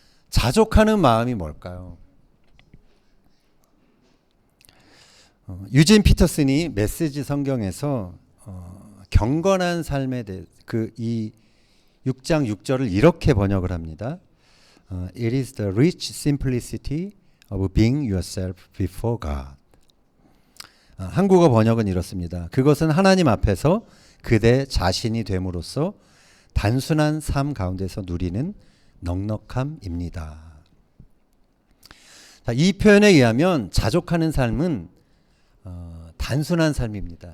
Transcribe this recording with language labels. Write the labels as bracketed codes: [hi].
[ko] 자족하는 마음이 뭘까요? 유진 피터슨이 메시지 성경에서 경건한 삶에 대해 이 6장 6절을 이렇게 번역을 합니다. [en] It is the rich simplicity of being yourself before God. [ko] 한국어 번역은 이렇습니다. 그것은 하나님 앞에서 그대 자신이 됨으로써 단순한 삶 가운데서 누리는 넉넉함입니다. 자, 이 표현에 의하면 자족하는 삶은 단순한 삶입니다.